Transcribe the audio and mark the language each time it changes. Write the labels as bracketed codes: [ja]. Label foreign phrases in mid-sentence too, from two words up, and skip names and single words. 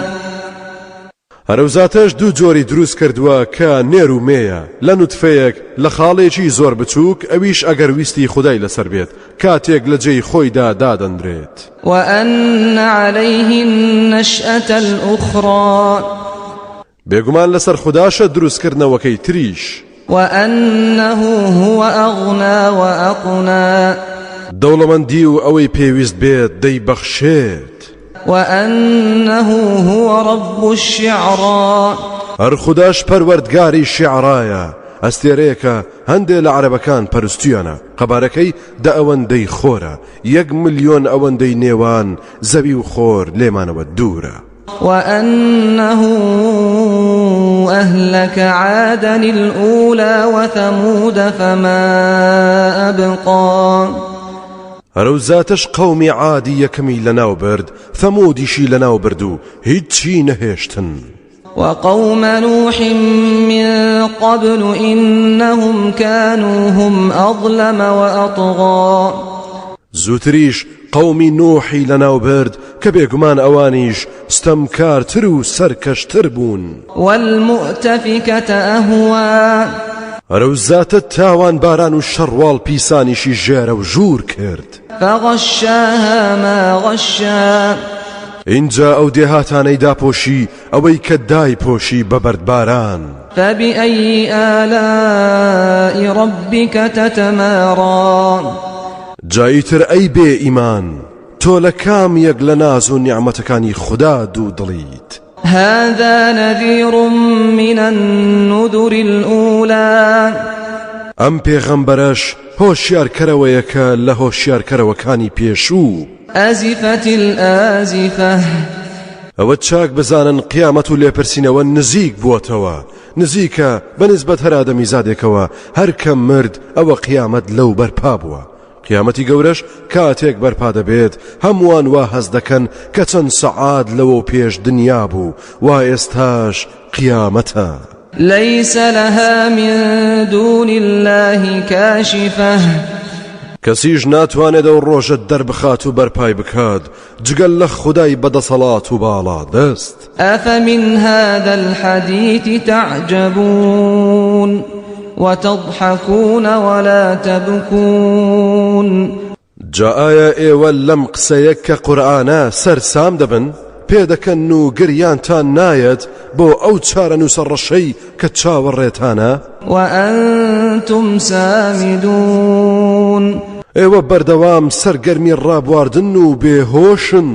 [ckb] هەرەوزاتەش دوو جۆری دروست کردووە کە نێر و مێیە لە نوتفەیەک لە خاڵێکی زۆر بچووک ئەویش ئەگەر ویستی خودای لەسەر بێت کاتێک لە جێی خۆیدا دادەندرێت. [ar] وأن عليه النشأة الأخرى [ckb] بێگومان لەسەر خوداشە دروستکردنەوەکەی تریش. [ar] وأنه هو أغنى وأقنى [ckb] دەوڵەمەندی و ئەوەی پێویست بێت دەیبەخشێت. [ar] وأنه هو رب الشعرى [ckb] هەر خوداش پەروەردگاری شیعرایە ئەستێرەیەکە هەندێک لە عەرەبەکان پەرستویانە قەبارەکەی دە ئەوەندەی خۆرە 1 ملیۆن ئەوەندەی نێوان زەوی و خۆر لێمانەوە دوورە. [ar] وأنه أهلك عادا الأولى وثمود فما أبقى [ckb] هەرەوزاتەش قەومی عادی یەکەمی لەناو برد ثەمودیشی لەناو برد و هیچی نەهێشتن. [ar] وقوم نوح من قبل إنهم كانوا هم أظلم وأطغى [ckb] زوتریش قومی نوحی لەناو برد کە بێگومان ئەوانیش ستەمکارتر و سەرکەشتر بوون. [ar] والمؤتفكة أهوى [ckb] هەرەوزاتە تاوان باران و شەڕواڵ پیسانیشی ژێرە و ژوور کرد. [ar] فغشاها ما غشا [ckb] اینجا ئەو دێهاتانەی داپۆشی ئەوەی کە دایپۆشی بە بەردباران. [ar] فبأي آلاء ربك تتمارى [ckb] جاییتر ئەی بێ ئیمان تۆ لە کام یەک لە ناز و نیعمەتەکانی خوددا دوو دڵیت. [ar] هذا نذير من النذر الأولى [ckb] ئەم پێغەمبەرەش هۆشیارکەرەوەیەکە لە هۆشیارکەرەوەکانی پێشوو. [ar] أزفت الآزفة [ckb] ئەوە چاک بزانن قیامەت و لێپرسینەوە نزیک بووەتەوە نزیکە بەنسبەت هەر ئادەمیزادێکەوە هەر کەم مرد ئەوە قیامەت لەو بەرپا بووە. قیامەتی گەورەش کاتێک بەرپا دەبێت هەمووان وا هەز دەکەن کە چەند سەعات لەوە پێش دنیا بوو وا ئێستاش قیامەتە. [ar] ليس لها من دون الله كاشفة [ckb] کەسیش ناتوانێت ئەو ڕۆژە دەربخات و بەرپای بکات جگەل لە خودای بەدەسەڵات و باڵا دەست. [ar] أفمن هذا الحديث تعجبون وتضحكون ولا تبكون [ckb] جا ئایا ئێوە لەم قسەیە کە قورئانە سەرسام دەبن پێدەکەن و گریانتان نایەت بۆ ئەو چارە نووسەڕەشەی کە چاوەڕێتانە؟ [ar] وأنتم سامدون [ckb] ئێوە بەردەوام سەرگەرمی ڕابواردن و بێهۆشن.